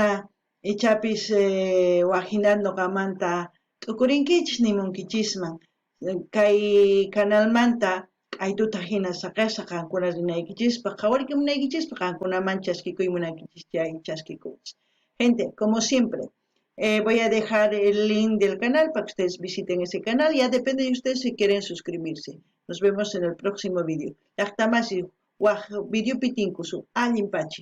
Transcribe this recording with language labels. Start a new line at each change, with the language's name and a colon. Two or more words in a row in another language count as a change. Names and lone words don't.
Quechua: ichapis wakinata noqamanta t'ukurinkichis nimunkichisman kay canalmanta q'aytuta hina saqasqa qankuna rinaykichispa qhawarika munaykichispa qankunaman chaskikuy munankichis chay chaskikuchis.
Spanish: Gente, como siempre, voy a dejar el link del canal para que ustedes visiten ese canal. Ya depende de ustedes si quieren suscribirse. Nos vemos en el próximo video.
Quechua: Llaqtamasiy waq videopi tinkusun allin pachi.